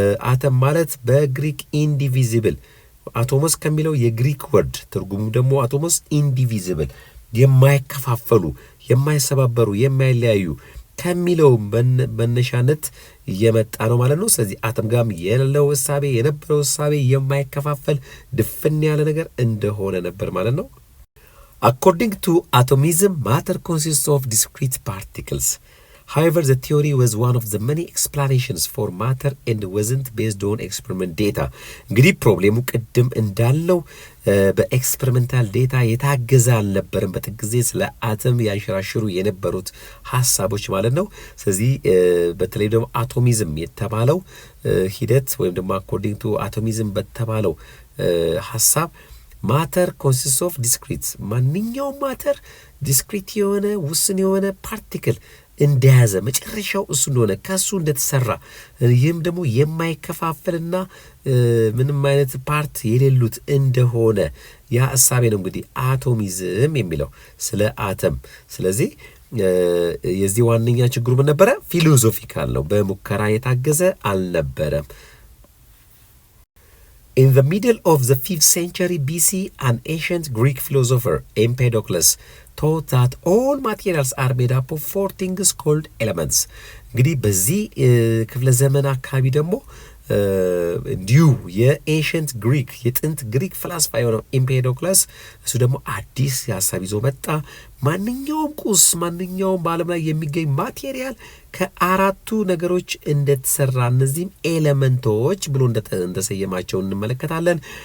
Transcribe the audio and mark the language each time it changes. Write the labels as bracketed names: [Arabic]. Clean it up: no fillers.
[Amharic] አተም ማለት በግሪክ ኢንዲቪዚብል አቶሞስ ከሚለው የግሪክ ወርድ ትርጉሙ ደግሞ አቶሞስ ኢንዲቪዚብል የማይከፋፈሉ፣ የማይሰባበሩ፣ የማይለያዩ ከሚለው መነሻነት የመጣ ነው ማለት ነው። ስለዚህ አተም ጋም የሌለው እሳቤ የነበረው እሳቤ የማይከፋፈል ድፍን ያለ ነገር እንደሆነ ነበር ማለት ነው። [English] According to atomism, matter consists of discrete particles. However, the theory was one of the many explanations for matter and wasn't based on experimental data. [Amharic] እንግዲህ ፕሮብሌሙ ቅድም እንዳለው በኤክስፐሪመንታል ዴታ የታገዘ አልነበረም። በጥቂት ጊዜ ስለ አተም ያንሸራሽሩ የነበሩት ሐሳቦች ማለት ነው። ስለዚህ በተለይ ደግሞ አቶሚዝም የተባለው ሂደት ወይም ደግሞ [English] according to atomism [Amharic] በተባለው ሐሳብ ማተር ኮንሲስት ኦፍ ዲስክሪት ማንኛውም ማተር ዲስክሪት የሆነ ውስን የሆነ ፓርቲክል እንደያዘ መጨረሻው እሱ እንደሆነ ከሱ እንደተሰራ ይህም ደግሞ የማይከፋፈልና ምንም አይነት ፓርት የሌሉት እንደሆነ ያ ሐሳቤ ነው እንግዲህ አቶሚዝም የሚለው ስለ አተም። ስለዚህ የዚህ ዋነኛ ችግሩ ምን ነበረ? ፊሎሶፊካል ነው፣ በሙከራ የታገዘ አልነበረም። [English] In the middle of the 5th century BC, an ancient Greek philosopher, Empedocles, taught that all materials are made up of 4 things called elements. [Amharic] እንግዲህ በዚህ ክፍለ ዘመን አካባቢ ደግሞ እንዲሁ የኤንሸንት ግሪክ የጥንት ግሪክ ፍላስፋ የሆነው ኤምፔዶክለስ እሱ ደግሞ አዲስ ሀሳብ ይዞ መጣ። ማንኛውም ቁስ ማንኛውም በዓለም ላይ የሚገኝ ማቴሪያል ከአራቱ ነገሮች እንደተሰራ እነዚህም ኤሌመንቶች ብሎ እንደሰየማቸው እንመለከታለን።